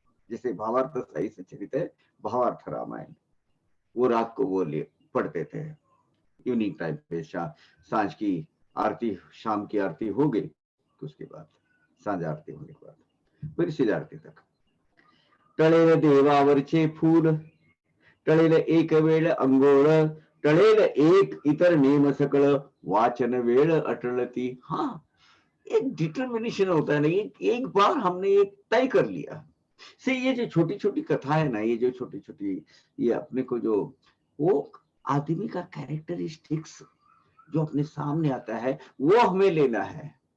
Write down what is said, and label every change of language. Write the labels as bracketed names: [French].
[Hindi] जैसे भावार्थ सही से चरित है, भावार्थ रामायण, वो रात को वो पढ़ते थे इवनिंग टाइम पे। सांझ की आरती, शाम की आरती हो गई तो उसके बाद सांझ आरती होने के बाद फिर सिद्ध आरती तक। [Marathi] टळेल देवावरचे फूल, टळेल एक वेळ अंघोळ, टळेल एक इतर नेम सकळ, वाचन वेळ अटळती। हाँ, [Hindi] एक डिटर्मिनेशन होता है ना, एक बार हमने ये तय कर लिया से, ये जो छोटी छोटी कथा है ना, ये जो छोटी छोटी, ये अपने को जो वो आदमी का कैरेक्टरिस्टिक्स जो अपने सामने आता है वो हमें लेना है।